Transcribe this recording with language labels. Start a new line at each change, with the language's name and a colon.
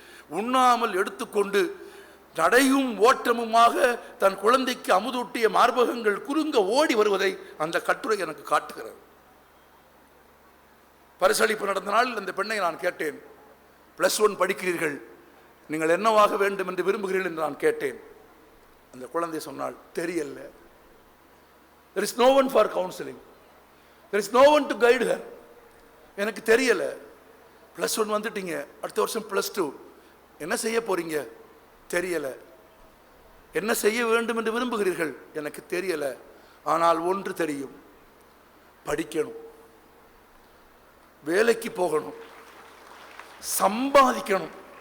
Tamil: உண்ணாமல் எடுத்துக்கொண்டு நடையும் ஓட்டமுமாக தன் குழந்தைக்கு அமுதூட்டிய மார்பகங்கள் குறுங்க ஓடி வருவதை அந்த கட்டுரை எனக்கு காட்டுகிறது. பரிசளிப்பு நடந்த நாளில் அந்த பெண்ணை நான் கேட்டேன், +1 படிக்கிறீர்கள், நீங்கள் என்னவாக வேண்டும் என்று விரும்புகிறீர்கள் என்று நான் கேட்டேன். அந்த குழந்தை சொன்னால், தெரியல.
English: There is no one for counseling. There is no one to guide her.
Tamil: எனக்கு தெரியல. +1 வந்துட்டீங்க, அடுத்த வருஷம் +2, என்ன செய்ய போறீங்க? தெரியல. என்ன செய்ய வேண்டும் என்று விரும்புகிறீர்கள்? எனக்கு தெரியல. ஆனால் ஒன்று தெரியும், படிக்கணும், வேலைக்கு போகணும், சம்பாதிக்கணும்.